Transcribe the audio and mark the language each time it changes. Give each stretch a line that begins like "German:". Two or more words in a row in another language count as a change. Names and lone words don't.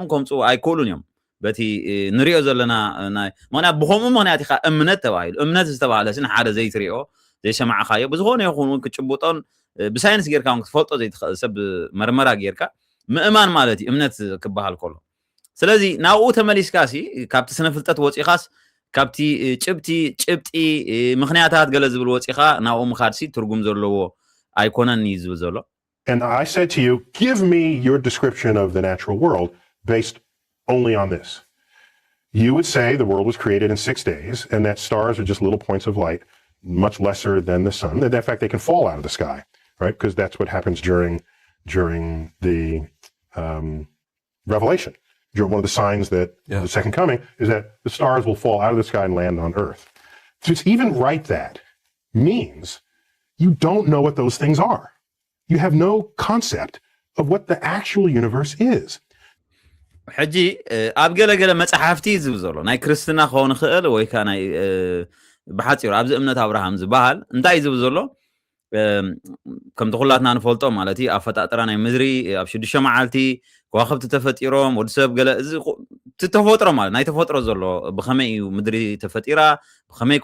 Tigrinya: ከምፅኡ ኣይክእሉን እዮም በቲ ንሪኦ ዘለና ምክንያት ብከምኡ ምክንያት ኢኻ እምነት ተባሂሉ እምነት ዝተባሃለ ስን ሓደ ዘይትሪኦ ዘይሰማዕኻዮ ብዝኾነ ይኹን እውን ክጭቡጦን ብሳይንስ ጌርካ እውን ክትፈልጦ ዘይትኽእል ሰብ መርመራ ጌርካ ምእማን ማለት እዩ እምነት ክበሃል ከሎ ስለዚ ናብኡ ተመሊስካሲ ካብቲ ስነ ፍልጠት ወፂኻስ ካብቲ ጭብጢ ምክንያታት ገለ ዝብል ወፂኻ ናብኡ ምኻድሲ ትርጉም ዘለዎ ኣይኮነን እዩ ዝብል ዘሎ
English: And I said to you, give me your description of the natural world based only on this. You would say the world was created in 6 days and that stars are just little points of light, much lesser than the sun. And in fact, they can fall out of the sky, right? Because that's what happens during the Revelation. One of the signs that the second coming is that the stars will fall out of the sky and land on earth. To even write that means you don't know what those things are. You have no concept of what the actual universe is.
Tigrinya: ሕጂ ኣብ ገለገለ መፅሓፍቲ ዝብል ዘሎ ናይ ክርስትና ክኸውን ክእል ወይ ከዓ ናይ ብሓፂሩ ኣብዚ እምነት ኣብርሃም ዝበሃል እንታይ ዝብል ዘሎ ከምቲ ኩላትና ንፈልጦ ማለት እዩ ኣፈጣጥራ ናይ ምድሪ ኣብ 6 መዓልቲ ከዋኽብቲ ተፈጢሮም ወዲ ሰብ ገለ እዚ ተፈጥሮ ማለት ናይ ተፈጥሮ ዘሎ ብኸመይ እዩ ምድሪ ተፈጢራ ብኸመይ